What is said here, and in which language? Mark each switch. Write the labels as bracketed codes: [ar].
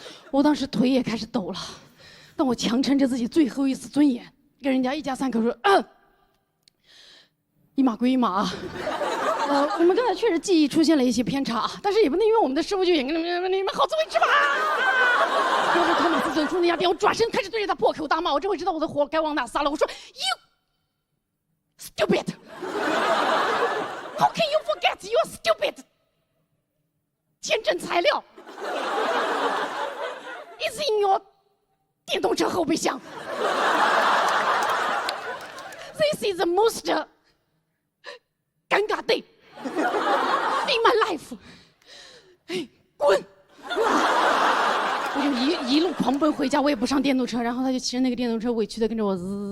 [zh] 我当时腿也开始抖了，但我强撑着自己最后一丝尊严，跟人家一家3口说：“一码归一码啊。” 我们刚才确实记忆出现了一些偏差，但是也不能因为我们的师傅就演给你们好自为之吧。当时托马斯走出那家店，我转身开始对着他破口大骂，我这回知道我的火该往哪撒了。我说 [en] You stupid! How can you forget you're stupid? [zh] 减震材料 [en] is in your [zh] 电动车后备箱。 [en] This is the most 尴尬 day in my life。 [zh] 哎，滚！我就一路狂奔回家，我也不上电动车，然后他就骑着那个电动车委屈的跟着我滋。